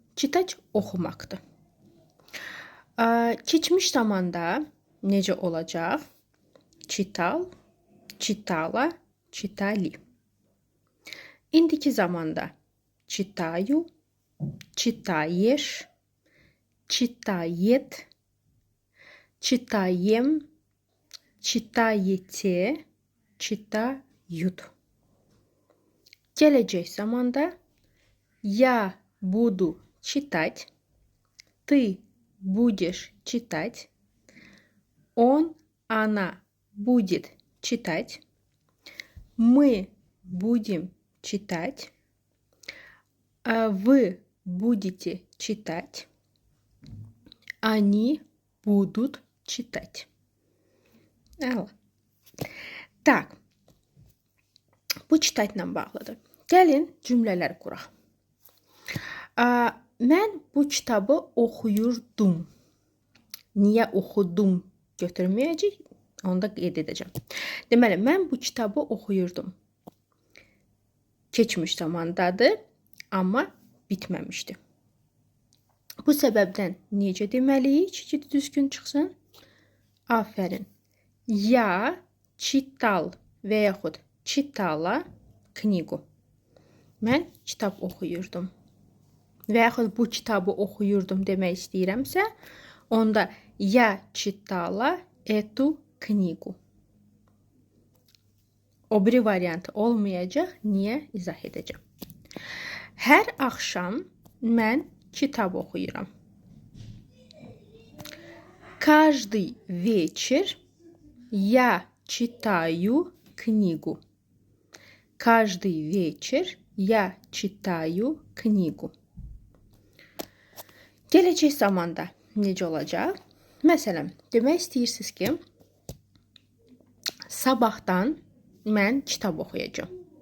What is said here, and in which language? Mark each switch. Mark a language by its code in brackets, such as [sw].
[az] Çitaç oxumaqdır. Keçmiş zamanda necə olacaq? [ru] Читал, читала, читали. [az] İndiki zamanda [ru] читаю, читаешь, читает, читаем, читаете, читают. [az] Gelecek zamanda [ru] я буду читать, ты будешь читать, он, она будет читать, мы будем читать, вы будете читать, они будут читать. Так, [az] bu çitayla bağlıdır. Gəlin cümlələr quraq. Mən bu kitabı oxuyurdum. Niyə oxudum götürməyəcək? Onu da qeyd edəcəm. Deməli, mən bu kitabı oxuyurdum. Keçmiş zamandadır, amma bitməmişdi. Bu səbəbdən necə deməliyik ki, düzgün çıxsın? Afərin. [ru] Я читал [az] və yaxud [ru] читала книгу. [az] Mən kitab oxuyurdum. Və yaxud bu kitabı oxuyurdum demək istəyirəmsə, onda [ru] я читала эту книгу. [az] O biri variant olmayacaq. Niyə? İzah edəcəm. Hər axşam mən kitab oxuyuram. [ru] Каждый вечер я читаю книгу. Каждый вечер я читаю книгу. [az] Gələcək zamanda necə olacaq? Məsələn, demək istəyirsiniz ki, sabahdan mən kitab oxuyacağam.